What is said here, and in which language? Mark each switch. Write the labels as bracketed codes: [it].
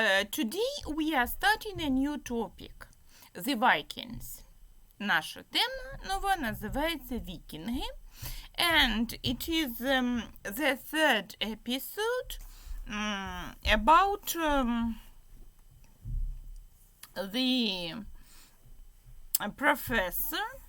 [en] Today we are starting a new topic – The Vikings. [uk] Наша тема нова називається Вікінги. [en] And it is the third episode about the professor.